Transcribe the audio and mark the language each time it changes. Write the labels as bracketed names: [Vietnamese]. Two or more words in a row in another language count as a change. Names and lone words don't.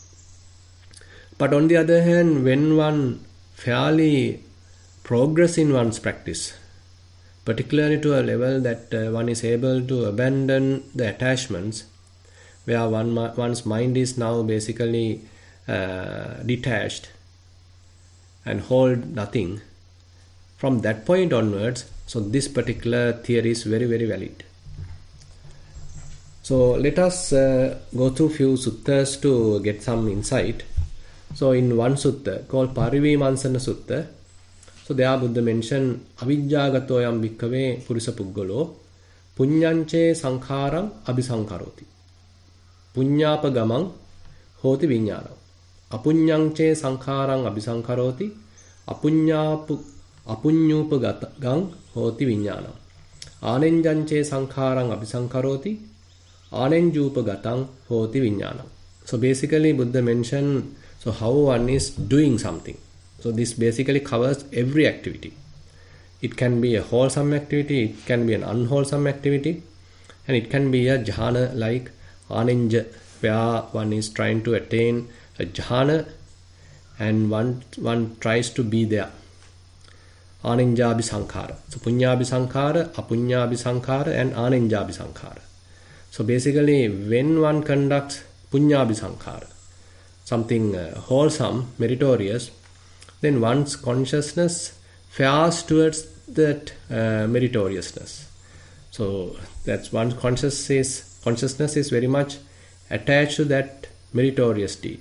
[English] But on the other hand, when one fairly progress in one's practice, particularly to a level that one is able to abandon the attachments, where one's mind is now basically detached and hold nothing, from that point onwards, so this particular theory is very, very valid. So let us go through few suttas to get some insight. So in one sutta called Parivimansana Sutta, so there Buddha mentioned [Pali] avijjāgatoyam bhikkhave purisa puggalo puññañche sankharam abhisankaroti puññāpagamam hoti viññānam apuññañche sankharam abhisankaroti apuññūpagatam hoti viññānam ānenjañche sankharam abhisankaroti ānenjūpagatam hoti viññānam. [English] So basically Buddha mentioned so how one is doing something. So this basically covers every activity. It can be a wholesome activity, it can be an unwholesome activity, and it can be a jhana like anenja, where one is trying to attain a jhana and one tries to be there. [Pali] Anenjabhi sankhara. So punyabhi sankhara, apunyabhi sankhara, and anenjabhi sankhara. [English] So basically, when one conducts punyabhisankhara, something wholesome, meritorious, then one's consciousness fares towards that meritoriousness. So that's one's consciousness is very much attached to that meritorious deed.